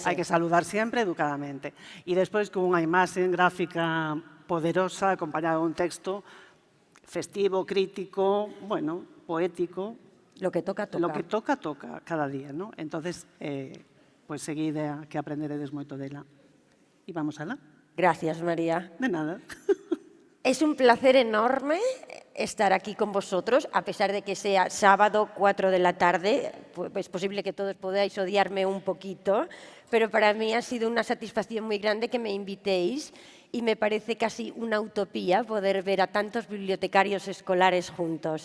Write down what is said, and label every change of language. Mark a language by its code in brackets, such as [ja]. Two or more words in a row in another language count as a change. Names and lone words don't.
[gl] Hai que saludar sempre educadamente. E despois con unha imaxe gráfica poderosa, acompañada dun texto festivo, crítico, bueno, poético. [es] Lo que toca, toca. Lo que toca, toca cada día, ¿no? Entonces, pues [gl] seguide que aprenderedes moito dela. E vamos alá. [es] Gracias, María. De nada. Es un placer enorme estar aquí con vosotros, a pesar de que sea sábado, 4 de la tarde. Es posible que todos podáis odiarme un poquito, pero para mí ha sido una satisfacción muy grande que me invitéis y me parece casi una utopía poder ver a tantos bibliotecarios escolares juntos.